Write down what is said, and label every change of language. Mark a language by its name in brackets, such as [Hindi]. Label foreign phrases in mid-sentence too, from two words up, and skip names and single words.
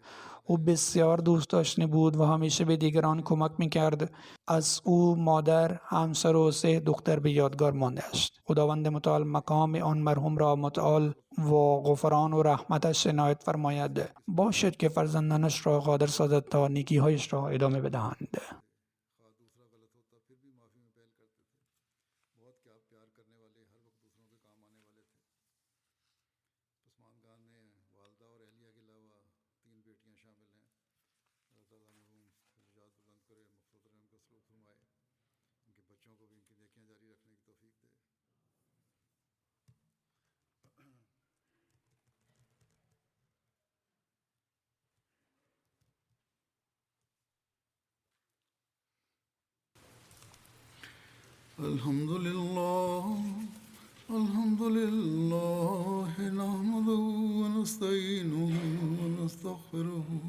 [Persian] او بسیار دوست داشتنی بود و همیشه به دیگران کمک میکرد. از او مادر، همسر و 3 دختر به یادگار مانده است. خداوند متعال مقام آن مرحوم را و غفران و رحمتش عنایت فرماید. باشد که فرزندانش را قادر سازد تا نیکی‌هایش را ادامه بدهند. [Urdu] خواہ دوسرا غلط ہوتا پھر بھی معافی میں پہل کرتے تھے. بہت کیا پیار کرنے والے، ہر وقت دوسروں کے کام آنے والے تھے. پسماندگان میں والدہ اور اہلیہ کے علاوہ 3 بیٹیاں شامل ہیں. اللہ تعالیٰ مرحوم درجات بلند کرے، مقصود رحم کا سلوک فرمائے، ان کے بچوں کو بھی ان کی نیکیاں جاری رکھنے کی توفیق دے. [Arabic] الحمد لله نحمده ونستعينه ونستغفره